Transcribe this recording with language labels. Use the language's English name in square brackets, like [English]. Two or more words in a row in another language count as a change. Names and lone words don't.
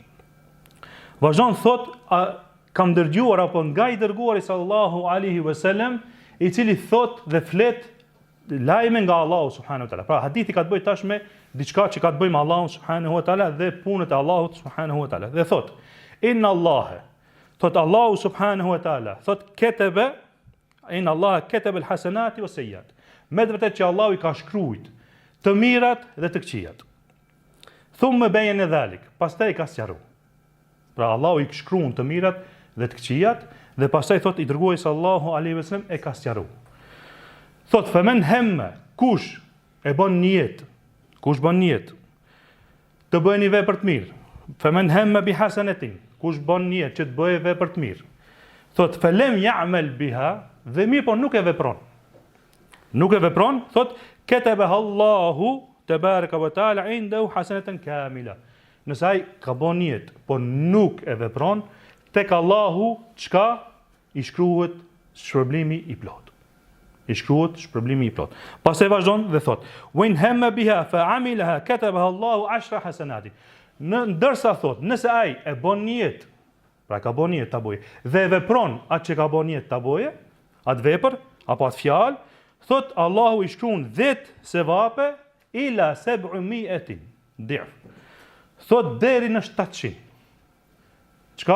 [Albanian] Vazhdon thot, kam dëgjuar apo nga i dërguari [Arabic] صلى الله عليه وسلم, [Albanian] i cili thot dhe flet lajme nga Allahu [Arabic] سبحانه وتعالى. [Albanian] Pra, hadithi ka të bëjë tash me diçka që ka të bëjë me Allahun [Arabic] سبحانه وتعالى [Albanian] dhe punët e Allahut [Arabic] سبحانه وتعالى. [Albanian] Dhe thot, [Arabic] إن الله, [Albanian] thot Allahu [Arabic] سبحانه وتعالى, [Albanian] thot ketebe, [Arabic] إن الله كتب الحسنات والسيئات. [Albanian] Me të vërtetë që Allahu i ka shkruajt të mirat dhe të këqijat. [Arabic] ثم بين ذلك, [Albanian] pastaj ka sqaruar. Pra Allahu i shkruan të mirat dhe të këqijat, dhe pastaj thot i dërguari [Arabic] صلى الله عليه وسلم [Albanian] e ka sqaruar. Thot [Arabic] فمن هم, [Albanian] kush e bën niyet, kush bën niyet të bëjë një vepër të mirë, [Arabic] فمن هم بحسنة, [Albanian] kush bën niyet që të bëjë vepër të mirë. Thot [Arabic] فلم يعمل بها, [Albanian] dhe mirë po nuk e vepron. Nuk e vepron, thot [Arabic] كتبها الله تبارك وتعالى عنده حسنة كاملة. [Albanian] Nëse ai ka bën niyet, po nuk e vepron, tek Allahu çka i shkruhet shpërblimi i plot. I shkruhet shpërblimi i plot. Pastaj vazhdon dhe thot: [Arabic] "وإن هم بها فعملها كتبها الله 10 حسنات." [Albanian] Ndërsa thot, nëse ai e bën niyet, pra ka bën niyet ta bëjë, dhe e vepron atë që ka bën niyet ta bëjë, atë vepër apo atë fjalë, thot Allahu i shkruan 10 sevape [Arabic] إلى 700 ضعف. [Albanian] Thot deri në 700. Çka?